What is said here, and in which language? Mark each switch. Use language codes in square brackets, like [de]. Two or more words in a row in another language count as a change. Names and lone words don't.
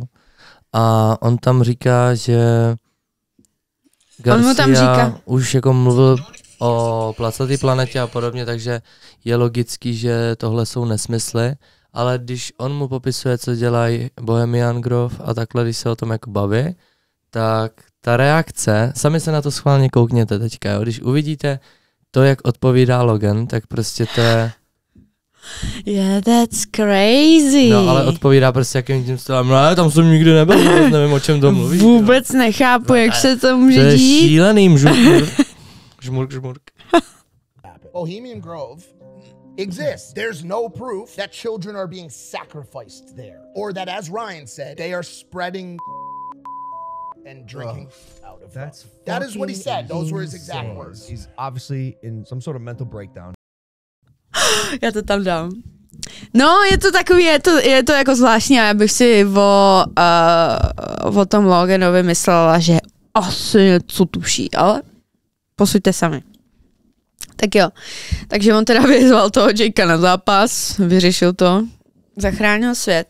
[cs] A on tam říká, že Garcia už jako mluvil o placatý planetě a podobně, takže je logický, že tohle jsou nesmysly, ale když on mu popisuje, co dělají Bohemian Grove a takhle, když se o tom jako baví, tak ta reakce, sami se na to schválně koukněte teďka, jo? Když uvidíte to, jak odpovídá Logan, tak prostě to je... [en] Yeah, that's crazy. [cs] No, ale odpovídá prostě jakým tím stylem, no, tam jsem nikdy nebyl, vůbec nevím, o čem to mluví. Vůbec nechápu, jak se to může dít. To je šílený žmurk. [en] Bohemian Grove exists. There's no proof that children are being sacrificed there, or that, as Ryan said, they are spreading and drinking out of them. That is what he said. Those were his exact words. He's obviously in some sort of mental breakdown. [cs] Já to tam dám. No, je to takový, je to jako zvláštní a já bych si o tom Loganovi myslela, že asi něco tuší, ale posuďte sami. Tak jo, takže on teda vyzval toho Jakea na zápas, vyřešil to, zachránil svět.